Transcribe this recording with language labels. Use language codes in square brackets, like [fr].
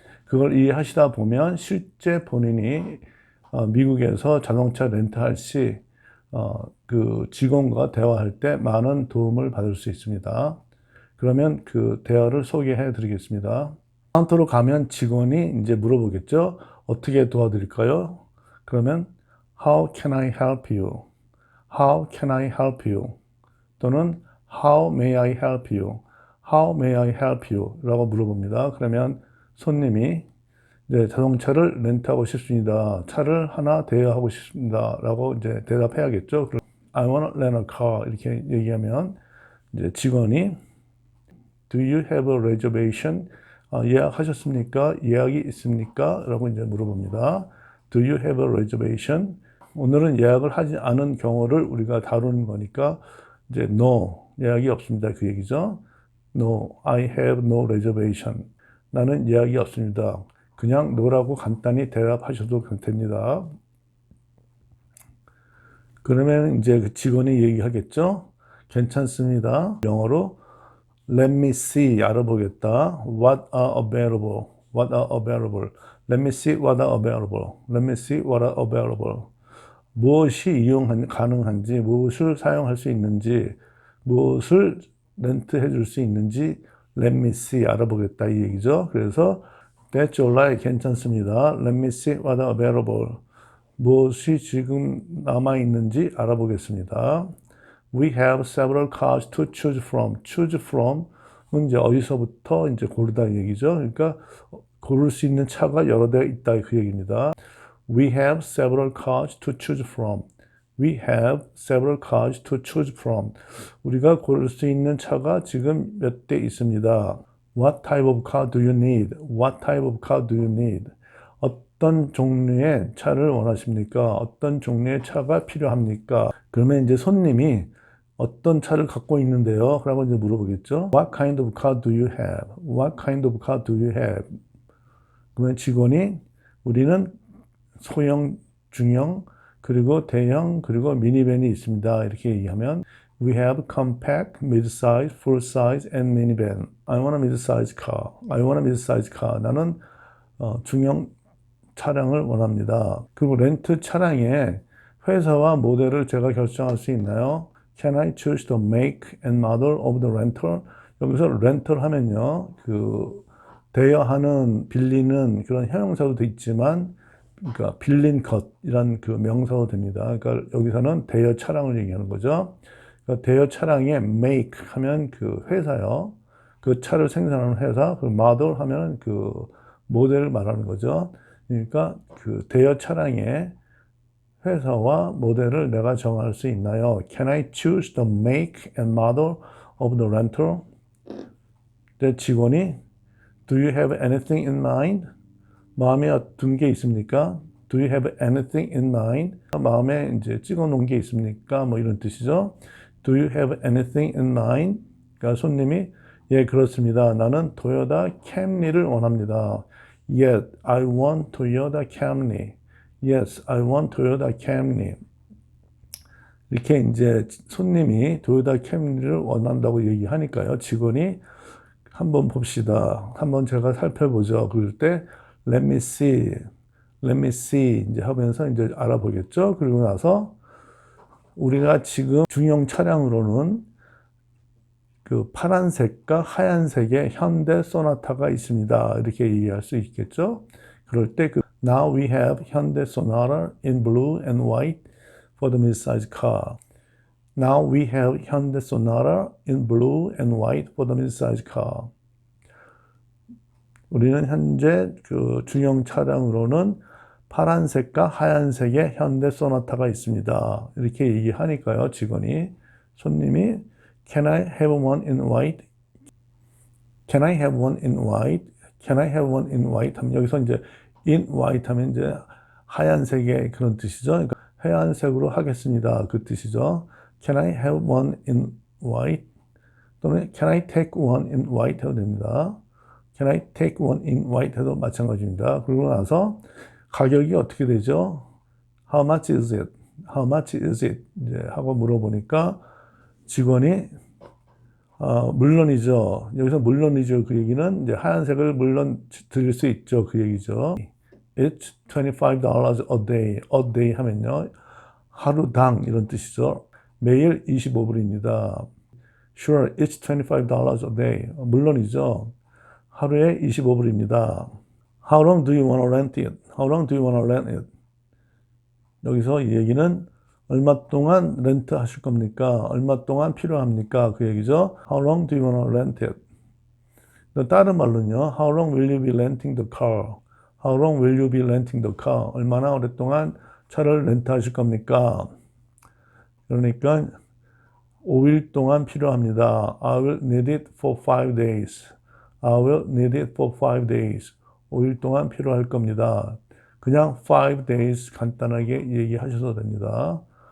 [ko] 그걸 이해하시다 보면 실제 본인이 미국에서 자동차 렌트할 시 그 직원과 대화할 때 많은 도움을 받을 수 있습니다. 그러면 그 대화를 소개해 드리겠습니다. 카운터로 가면 직원이 이제 물어보겠죠. 어떻게 도와드릴까요? 그러면 [en] How can I help you? How can I help you? [ko] 또는 [en] How may I help you? How may I help you? [ko] 라고 물어봅니다. 그러면 손님이 네, 자동차를 렌트하고 싶습니다. 차를 하나 대여하고 싶습니다. 라고 이제 대답해야겠죠. [en] I want to rent a car. [ko] 이렇게 얘기하면 이제 직원이 [en] Do you have a reservation? [ko] 예약하셨습니까? 예약이 있습니까? 라고 이제 물어봅니다. [en] Do you have a reservation? [ko] 오늘은 예약을 하지 않은 경우를 우리가 다루는 거니까 이제 [en] No, [ko] 예약이 없습니다. 그 얘기죠. [en] No, I have no reservation. [ko] 나는 예약이 없습니다. 그냥 no라고 간단히 대답하셔도 됩니다. 그러면 이제 그 직원이 얘기하겠죠. 괜찮습니다. 영어로 [en] Let me see [ko] 알아보겠다. [en] What are available? What are available? Let me see what are available. Let me see what are available. [ko] 무엇이 가능한지, 무엇을 사용할 수 있는지, 무엇을 렌트해 줄 수 있는지 [en] Let me see [ko] 알아보겠다 이 얘기죠. 그래서 [en] That's alright [ko] 괜찮습니다. [en] Let me see what are available. [ko] 무엇이 지금 남아 있는지 알아보겠습니다. [en] We have several cars to choose from. choose from [ko] 은 이제 어디서부터 이제 고르다 얘기죠. 그러니까 고를 수 있는 차가 여러 대 있다 그 얘기입니다. [en] We have several cars to choose from. We have several cars to choose from. [ko] 우리가 고를 수 있는 차가 지금 몇 대 있습니다. [en] What type of car do you need? What type of car do you need? [ko] 어떤 종류의 차를 원하십니까? 어떤 종류의 차가 필요합니까? 그러면 이제 손님이 어떤 차를 갖고 있는데요? 라고 이제 물어보겠죠. [en] What kind of car do you have? What kind of car do you have? [ko] 그러면 직원이 우리는 소형, 중형, 그리고 대형, 그리고 미니밴이 있습니다. 이렇게 얘기하면 [en] We have compact, mid-size, full-size, and minivan. I want a mid-size car. I want a mid-size car. [ko] 나는 중형 차량을 원합니다. 그리고 렌트 차량의 회사와 모델을 제가 결정할 수 있나요? [en] Can I choose the make and model of the rental? [ko] 여기서 렌털 하면요, 그 대여하는, 빌리는 그런 형용사도 있지만, 그러니까 빌린 것이란 그 명사도 됩니다. 그러니까 여기서는 대여 차량을 얘기하는 거죠. 그러니까 대여 차량의 make 하면 그 회사요. 그 차를 생산하는 회사, 그 model 하면 그 모델을 말하는 거죠. 그러니까 그 대여 차량의 회사와 모델을 내가 정할 수 있나요? [en] Can I choose the make and model of the rental? [ko] 내 직원이 [en] Do you have anything in mind? [ko] 마음에 둔 게 있습니까? [en] Do you have anything in mind? [ko] 마음에 이제 찍어 놓은 게 있습니까? 뭐 이런 뜻이죠. [en] Do you have anything in mind? [ko] 그러니까 손님이 예, 그렇습니다. 나는 토요타 캠리를 원합니다. [en] Yes, I want Toyota Camry. Yes, I want Toyota Camry. [ko] 이렇게 이제 손님이 토요타 캠리를 원한다고 얘기하니까요. 직원이 한번 봅시다. 한번 제가 살펴보죠. 그럴 때 [en] Let me see, let me see [ko] 이제 하면서 이제 알아보겠죠. 그리고 나서 우리가 지금 중형 차량으로는 그 파란색과 하얀색의 현대 소나타가 있습니다. 이렇게 얘기할 수 있겠죠. 그럴 때 그 [en] Now we have Hyundai Sonata in blue and white for the mid-size car. Now we have Hyundai Sonata in blue and white for the mid-size car. [ko] 우리는 현재 그 중형 차량으로는 파란색과 하얀색의 현대 소나타가 있습니다. 이렇게 얘기하니까요, 직원이. 손님이 [en] Can I have one in white? Can I have one in white? Can I have one in white? [ko] 하면 여기서 이제 [en] in white [ko] 하면 이제 하얀색의 그런 뜻이죠. 그러니까 하얀색으로 하겠습니다. 그 뜻이죠. [en] Can I have one in white? [ko] 또는 [en] Can I take one in white [ko] 해도 됩니다. [en] Can I take one in white [ko] 해도 마찬가지입니다. 그러고 나서 가격이 어떻게 되죠? [en] How much is it? How much is it? [ko] 이제 하고 물어보니까 직원이 물론이죠. 여기서 물론이죠. 그 얘기는 이제 하얀색을 물론 드릴 수 있죠. 그 얘기죠. [en] It's $25 a day. A day [ko] 하면요. 하루당 이런 뜻이죠. 매일 25불입니다. [en] Sure, it's $25 a day. [ko] 물론이죠. 하루에 25불입니다. [en] How long do you want to rent it? How long do you want to rent it? [ko] 여기서 이 얘기는 얼마 동안 렌트 하실 겁니까? 얼마 동안 필요합니까? 그 얘기죠. [en] How long do you want to rent it? [ko] 다른 말로는요. [en] How long will you be renting the car? How long will you be renting the car? [ko] 얼마나 오랫동안 차를 렌트하실 겁니까? 그러니까 5일 동안 필요합니다. [en] I will need it for 5 days. I will need it for 5 days. [ko] 5일 동안 필요할 겁니다. 그냥 [en] 5 days [ko] 간단하게 얘기하셔도 됩니다.